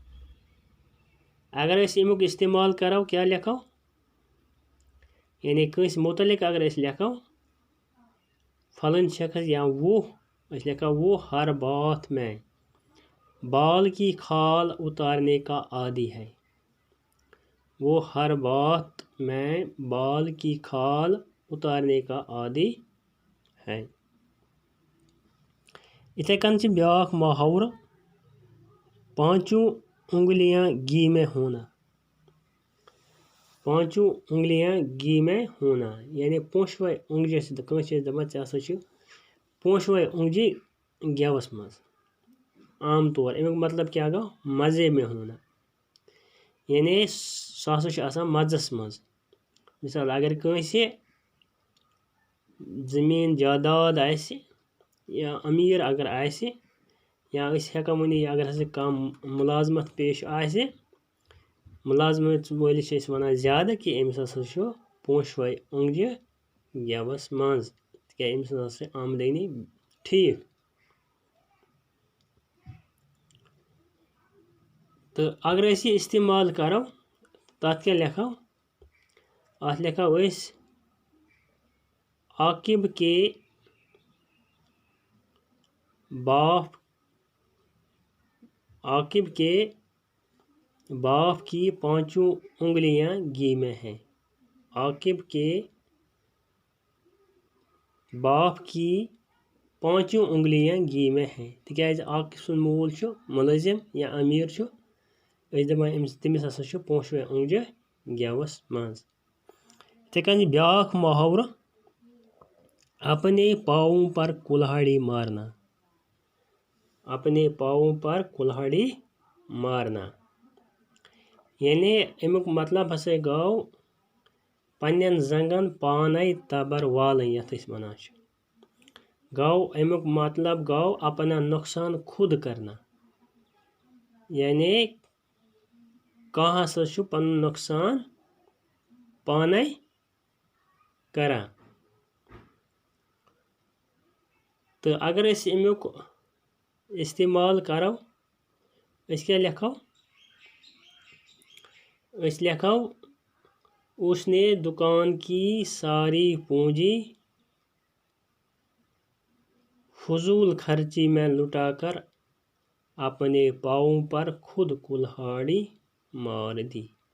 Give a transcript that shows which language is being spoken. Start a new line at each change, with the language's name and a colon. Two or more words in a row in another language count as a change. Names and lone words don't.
Kashmiri: अगर अमुक इस्तेमाल करो क्या लिखो, यानी कंस मुतलिक अगर लिखो फलन शख्स या वो लिखा
Hindi: वो हर बात में बाल की खाल उतारने का आदी है, वो हर बात में बाल की खाल उतारने का आदी है।
Kashmiri: इथे कन छ ब्याख मुहावरा
Hindi: 5 उंगलियां घी में होना, 5 उंगलियां घी में होना।
Kashmiri: यानी पोशवे उंगजी कंस दपान ऐसा पोशवे उंगजी गेवस मज आम तौर। अमुक मतलब क्या गो?
Hindi: मज़े में होना,
Kashmiri: यानी सह हसा मज़स मज। मिसाल अगर कंस जमीन जायदाद आसि या अमीर अगर आसि या हेका वनी अगर हसा कम मुलाजमत पेश आसि, मुलाजमत वलिस वनान ज्यादा कि अमिस हसा पोशवे उंगजी गेवस मज, क्या अमिस हसा आमदनी ठीक। तो अगर अस ये इस्तेमाल करो तथ क्या लिखो? अत लिखो अस
Hindi: आकिब के बाप, आकिब के बाप की 5 उंगलियां घी में हैं। आकिब के बाप की पांचों उंगलियां घी में हैं
Kashmiri: तिकाज अक सुन मूल मुलजिम या अमीर दपान तमिस हसा पोंशवे ओंगजे गेवस मज। इथे कन ब्याख मुहावरा
Hindi: अपने पाँवों पर कुल्हाड़ी मारना, अपने पाँवों पर कुल्हाड़ी मारना
Kashmiri: यानी अमुक मतलब हसा गो पन्न जंगन पाने तबर वालन यथ वनान गो अमुक मतलब गो
Hindi: अपना नुकसान खुद करना
Kashmiri: यानी कह हसा पन नुकसान पाने करान। तो अगर अमुक इस्तेमाल करो क्या लिखो लिखो
Hindi: उसने दुकान की सारी पूंजी फजूल खर्ची में लुटाकर अपने पाँवों पर खुद कुल्हाड़ी मार दी।